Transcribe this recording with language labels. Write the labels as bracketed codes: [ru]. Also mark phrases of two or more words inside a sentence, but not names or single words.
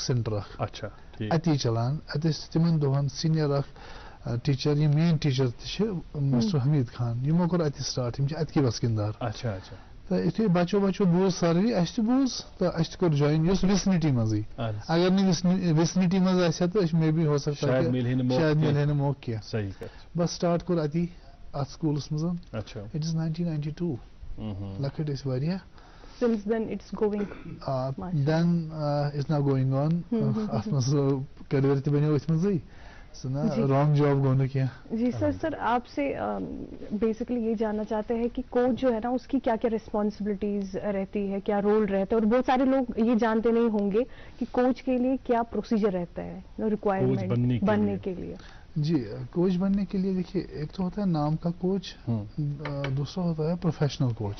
[ks] سینٹر اکھ اَتی چلان اَتہِ ٲسۍ تِمن دۄہن سیٖنیر اکھ ٹیٖچر یِم [en] main teacher [ks] تہِ چھِ مسٹر حمیٖد خان یِمو کوٚر اَتہِ سٹارٹ یِم چھِ اَتکی بسکِندار تہٕ یِتھُے بچو بوٗز ساروی اَسہِ تہِ بوٗز تہٕ اَسہِ تہِ کوٚر جویِن یہِ اوس ویسنٹی منٛزٕے اگر نہٕ ویسنٹی منٛز آسہِ ہا تہٕ أسۍ [en] may be [ur] ہو سکتا [ks] شاید مِلہِ ہے نہٕ موقعہٕ کینٛہہ بس سٹارٹ کوٚر اَتی اَتھ سکوٗلس منٛز [en] it is 1992 [ks] لۄکٕٹۍ ٲسۍ واریاہ [en] Since then it's going. Then it's now going on. [ks] اَتھ منٛز کیریَر تہِ بنیو أتھۍ منٛزٕے سُہ نا [en] wrong job [ks] گوٚو نہٕ کینٛہہ. [ur] جی سر آپ سے بیسکلی یہ جاننا چاہتے ہیں کہ کوچ جو ہے نا اس کی کیا کیا ریسپانسبلٹیز رہتی ہے کیا رول رہتا ہے اور بہت سارے لوگ یہ جانتے نہیں ہوں گے کہ کوچ کے لیے کیا پروسیجر رہتا ہے ریکوائرمنٹ بننے کے لیے. جی کوچ بننے کے لیے دیکھیے ایک تو ہوتا ہے نام کا کوچ دوسرا ہوتا ہے پروفیشنل کوچ.